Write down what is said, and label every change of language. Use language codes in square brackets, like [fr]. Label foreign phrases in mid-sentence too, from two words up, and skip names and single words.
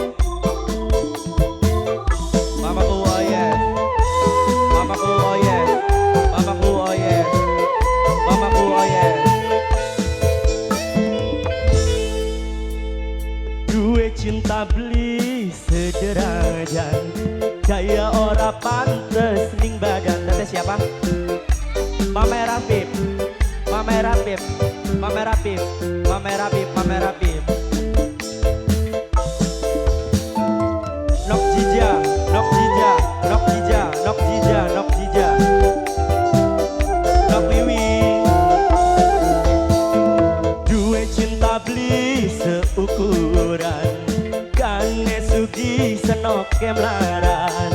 [jv] Mamaku [en] oh yes. [jv] Mamaku [en] oh yes. [jv] Mamaku [en] oh yes. [jv] Mamaku [en] oh yes. [jv] Duwe cinta beli sederajat, gaya ora pantes ning badan. Tete siapa? Mame Rapip, Mame Rapip, Mame Rapip, Mame Rapip, Mame Rapip. Nok Jija, Nok Jija, Nok Jija, Nok Jija, Nok Jija. Nok Wiwi. Duwe cinta beli seukuran, kane sugi senok kemlaran.